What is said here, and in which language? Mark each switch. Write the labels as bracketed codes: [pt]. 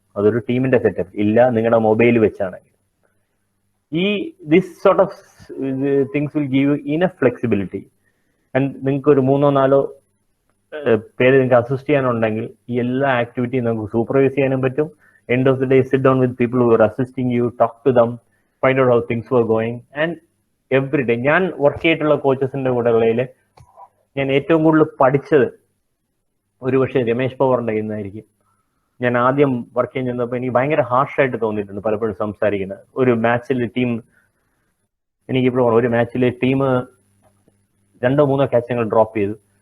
[ml] അതൊരു ടീമിന്റെ സെറ്റപ്പ് ഇല്ല, നിങ്ങളുടെ mobile വെച്ചാണെങ്കിൽ. [en] This sort of things will give you enough flexibility. [ml] And നിങ്ങൾക്ക് ഒരു 3-4 പേര് നിങ്ങൾക്ക് അസിസ്റ്റ് ചെയ്യാനുണ്ടെങ്കിൽ ഈ എല്ലാ ആക്ടിവിറ്റിയും നമുക്ക് സൂപ്പർവൈസ് ചെയ്യാനും പറ്റും. [en] End of the day, sit down with people who are assisting you, talk to them, find out how things were going. And every day, [ml] ഞാൻ വർക്ക് ചെയ്തിട്ടുള്ള കോച്ചസിന്റെ കൂടെ ഉള്ളതിൽ ഞാൻ ഏറ്റവും കൂടുതൽ പഠിച്ചത് ഒരു പക്ഷേ രമേശ് പവാറിന്റെ കയ്യിൽ നിന്നായിരിക്കും. ഞാൻ ആദ്യം വർക്ക് ചെയ്യാൻ ചെന്നപ്പോൾ എനിക്ക് ഭയങ്കര ഹാർഷായിട്ട് തോന്നിയിട്ടുണ്ട് പലപ്പോഴും സംസാരിക്കുന്നത്. ഒരു മാച്ചിൽ ടീം, എനിക്കിപ്പോൾ ഒരു മാച്ചിൽ ടീം 2-3 ക്യാച്ചുകൾ ഡ്രോപ്പ് ചെയ്തു.